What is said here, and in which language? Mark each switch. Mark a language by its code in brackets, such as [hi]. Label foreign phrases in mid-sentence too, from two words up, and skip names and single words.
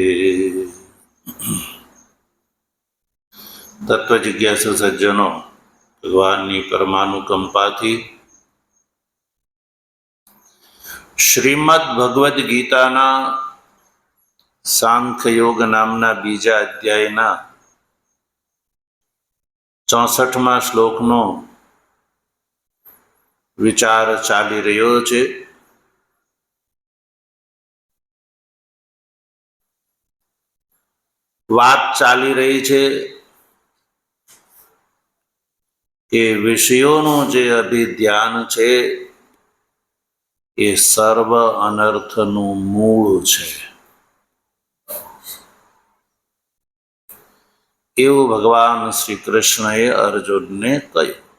[gu] તત્વજિજ્ઞાસુ સજ્જનો, ભગવાનની પરમાનુકંપાથી શ્રીમદ્ ભગવદ ગીતાના સાંખ્યયોગ નામના બીજા અધ્યાયના 64માં શ્લોકનો વિચાર ચાલી રહ્યો છે। વાત ચાલી રહી છે કે વિષયોનું જે અભિધ્યાન છે એ સર્વ અનર્થનું મૂળ છે, એવું ભગવાન શ્રી કૃષ્ણએ અર્જુનને કહ્યું।